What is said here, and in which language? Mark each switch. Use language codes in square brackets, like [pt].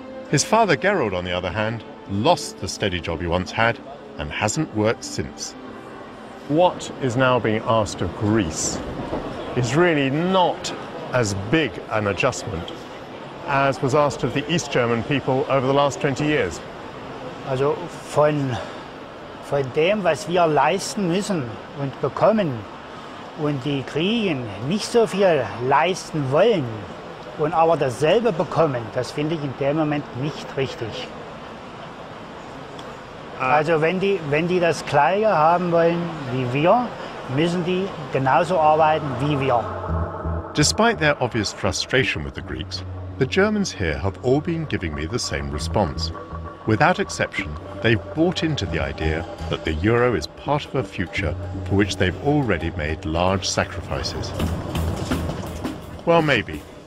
[en] His father, Gerold, on the other hand, lost the steady job he once had and hasn't worked since. What is now being asked of Greece is really not as big an adjustment as was asked of the East German people over the last 20 years. [de] Also von dem, was wir leisten müssen und bekommen, und die Kriegen nicht so viel leisten wollen und aber dasselbe bekommen, das finde ich in dem Moment nicht richtig. Also wenn die das Gleiche haben wollen wie wir, müssen die genauso arbeiten wie wir. [en] Despite their obvious frustration with the Greeks, the Germans here have all been giving me the same response. Without exception, they've bought into the idea that the euro is part of a future for which they've already made large sacrifices. Well, maybe.